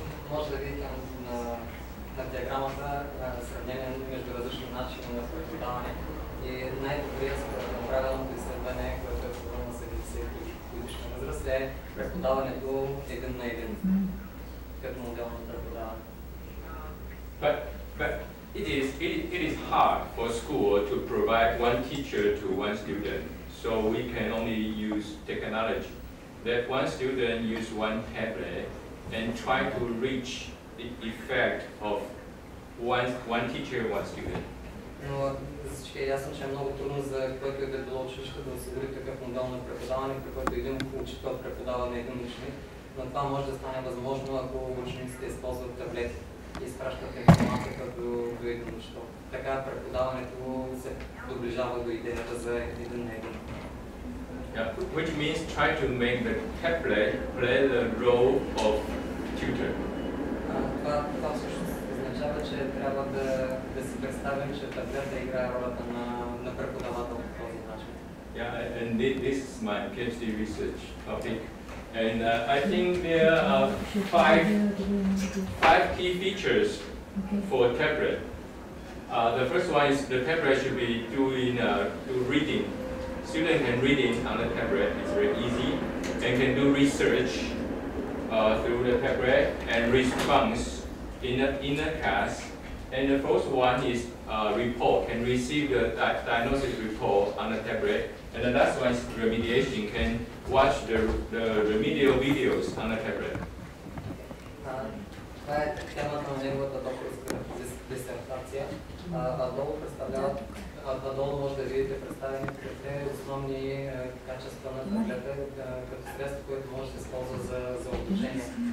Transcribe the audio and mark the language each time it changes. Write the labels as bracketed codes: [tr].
[bg] Може да видите на диаграмата сравнение между различни начини на преподаване и най-добрият според правилното изследване, което е проведено на 70-годишна възраст, е преподаването един на един, като модел на преподаване. [en] But it is hard for school to provide one teacher to one student, so we can only use technology. That one student use one tablet and try to reach the effect of one teacher, one student. [bg] Но за всички е ясно, че е много трудно за който и да било училище да осигури такъв модел на преподаване, при който един учител преподава на един ученик. Но това може да стане възможно, ако учениците използват таблети и изпращат информацията до един учител. Така преподаването се доближава до идеята за един на един. [en] Yeah, which means try to make the tablet play the role of tutor. [bg] Това всъщност означава, че трябва да си представим, че таблета играе ролята на преподавател по този начин. [en] Yeah, and this is my PhD research topic. And I think there are five key features for tablet. The first one is the tablet should be doing reading. Students can reading on the tablet. It's very easy and can do research through the tablet and response in the class. And the first one is report, can receive the diagnosis report on the tablet. And the last one is remediation, can watch the remedial videos on the tablet. [bg] Това е темата на неговата докторска дисертация. Надолу може да видите представени трите основни качества на таблета като средство, което може да се използва за обучение.